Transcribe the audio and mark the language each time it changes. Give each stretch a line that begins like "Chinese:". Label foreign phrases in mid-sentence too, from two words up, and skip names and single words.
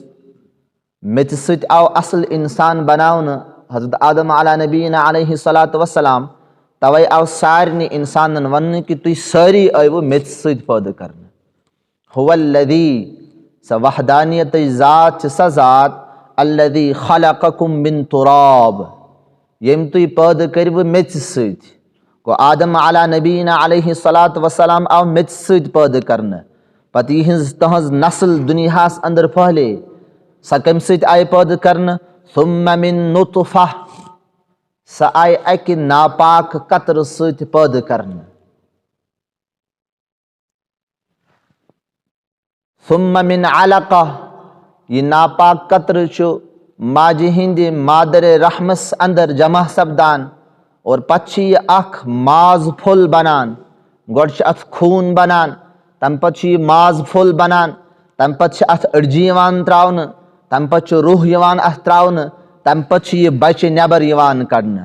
Kashmiri: میٚژِ سۭتۍ آو اصل انسان بناونہٕ حضرت آدم
Arabic: علیٰ نبینا علیہ الصلاۃ وسلام.
Kashmiri: توے آو سارنٕے انسانن وننہٕ کہِ تُہۍ سٲری ٲیوٕ میٚژِ سۭتۍ پٲدٕ کرنہٕ.
Arabic: هو الذی،
Kashmiri: سۄ وحدانیتٕچ ذات چھِ سۄ ذات
Arabic: الذی خلقکم من تراب،
Kashmiri: ییٚمۍ تُہۍ پٲدٕ کٔرۍوٕ میٚژِ سۭتۍ. گوٚو آدم
Arabic: علیٰ نبینا علیہ الصلاۃ وسلام
Kashmiri: آو میٚژِ سۭتۍ پٲدٕ کرنہٕ. پتہٕ یِہٕنٛز تٕہٕنٛز نسل دُنیاہس انٛدر پھہلے. سۄ کمہِ سۭتۍ آیہِ پٲدٕ کرنہٕ؟
Arabic: ثم من نطفہ،
Kashmiri: سۄ آیہِ اکہِ ناپاک قطرٕ سۭتۍ پٲدٕ کرنہٕ.
Arabic: ثم من علقہ،
Kashmiri: یہِ ناپاک قطرٕ چھُ ماجہِ ہِنٛدِ مادرِ رحمس انٛدر جمع سپدان اور پتہٕ چھُ یہِ اکھ ماز پھوٚل بنان. گۄڈٕ چھُ اتھ خوٗن بنان، تمہِ پتہٕ چھُ یہِ ماز پھوٚل بنان، تمہِ پتہٕ چھِ اتھ أڈجہِ یِوان تراونہٕ، تمہِ پتہٕ چھُ روح یِوان اتھ تراونہٕ، تمہِ پتہٕ چھُ یہِ بچہِ نٮ۪بر یِوان کڑنہٕ.